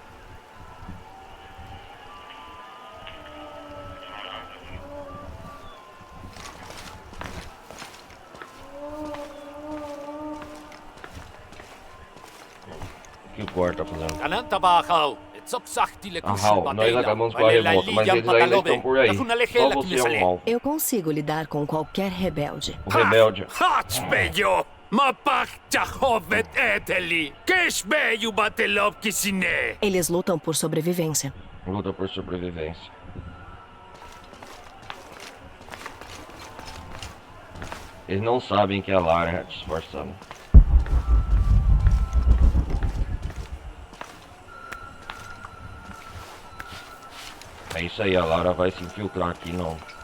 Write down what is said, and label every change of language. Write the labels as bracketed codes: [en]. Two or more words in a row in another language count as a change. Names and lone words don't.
[pt] O que o guarda tá fazendo? Nós acabamos com a revolta, mas eles ainda estão por aí. Só você é um mal. Eu consigo lidar com qualquer rebelde. O rebelde. Mapaktahovet eteli! Keshbeyu batelov kisine! Eles lutam por sobrevivência. Luta por sobrevivência. Eles não sabem que é a Lara te esforçando. É isso aí, a Lara vai se infiltrar aqui, não.